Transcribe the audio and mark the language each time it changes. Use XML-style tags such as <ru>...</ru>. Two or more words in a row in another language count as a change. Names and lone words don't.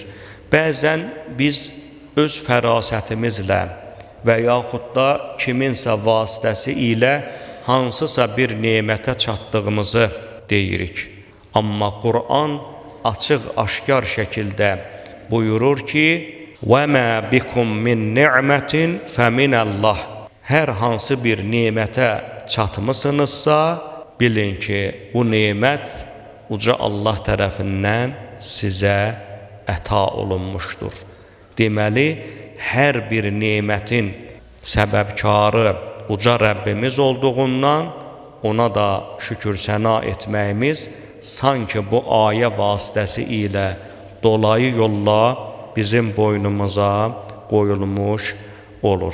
<az>Bəzən biz öz fərasətimizlə və yaxud da kiminsə vasitəsi ilə hansısa bir nemətə çatdığımızı deyirik. Amma Qur'an açıq-aşkar şəkildə buyurur ki,</az> <ar>وَمَا بِكُمْ مِنْ نِعْمَةٍ فَمِنَ اللّٰهِ</ar> <az>Hər hansı bir nemətə çatmısınızsa, bilin ki, bu nemət uca Allah tərəfindən sizə əta olunmuşdur. Deməli, hər bir nemətin səbəbkarı uca Rəbbimiz olduğundan ona da şükür səna etməyimiz sanki bu ayə vasitəsi ilə dolayı yolla bizim boynumuza qoyulmuş olur.</az>